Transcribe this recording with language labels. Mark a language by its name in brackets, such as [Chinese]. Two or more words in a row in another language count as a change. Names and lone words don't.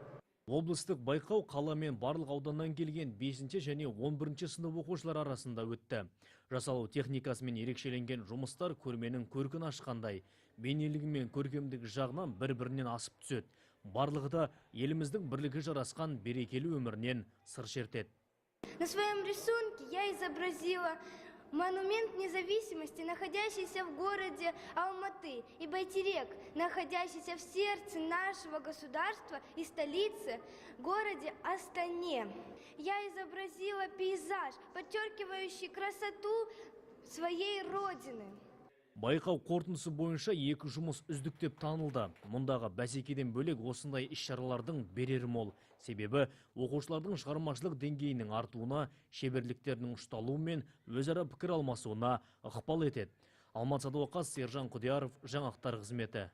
[Kazakh] Облыстық байқау қала мен барлық ауданнан келген 5 және 11 сынып оқушылар арасында өтті. Жасалу техникасымен ерекшеленген жұмыстар көрменің көркін ашқандай, бейнелігі мен көркемдік жағынан бір-бірінен асып түседі. Барлығы да еліміздің бірлігі жарасқан берекелі өмірінен сыр шертеді. [Russian] На своем рисунке я изобразила монумент независимости, находящийся в городе Алматы, и Байтерек, находящийся в сердце нашего государства и столице, городе Астане. Я изобразила пейзаж, подчеркивающий красоту своей родины. [Kazakh] Байқау қорытындысы бойынша 2 жұмыс үздік деп танылды. Мұндағы бәсекеден бөлек осындай іс-шаралардың берері мол. Себебі оқушылардың шығармашылық деңгейінің артуына, шеберліктерінің ұшталуы мен өзара пікір алмасуына ықпал етеді. Алматы Садуақас, Сержан Құдияров, жаңалықтар қызметі.